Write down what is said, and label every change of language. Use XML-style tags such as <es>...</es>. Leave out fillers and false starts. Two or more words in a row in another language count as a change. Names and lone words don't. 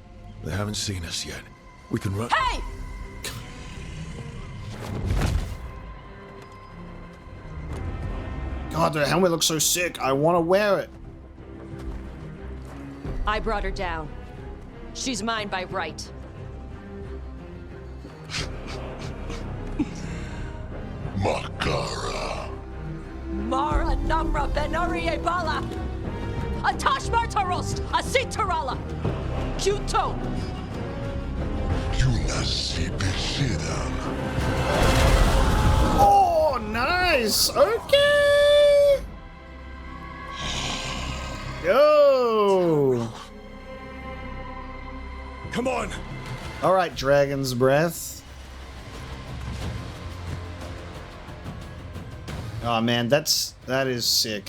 <en>They haven't seen us yet. We can run. Hey! God, the helmet looks so sick. I want to wear it. I brought her down. She's mine by right. Makara. Mara Namra Benari Ebala. Atash Martarost, Asitarala. Kuto. Yunasi Bishidam. Oh, nice. Okay. Go. Come on! All right, Dragon's Breath. Oh man, that is sick.</en>